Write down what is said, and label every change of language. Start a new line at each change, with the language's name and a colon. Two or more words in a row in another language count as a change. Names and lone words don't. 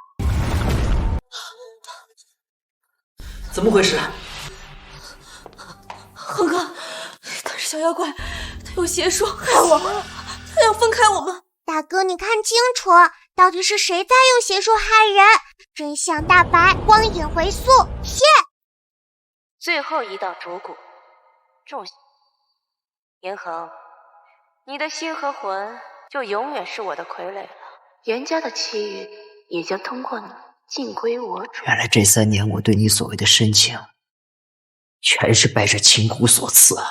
Chinese: 怎么回事？恒哥，他是小妖怪，他有邪術害我，他要分開我們。大哥，你看清楚，到底是誰在用邪術害人？真相大白，光影回溯，謝！最後一道軸骨，重刑。嚴恆，你的心和魂就永遠是我的傀儡了。嚴家的氣運也將通過你盡歸我主。原來這3年我對你所謂的深情，全是拜這情蠱所賜啊！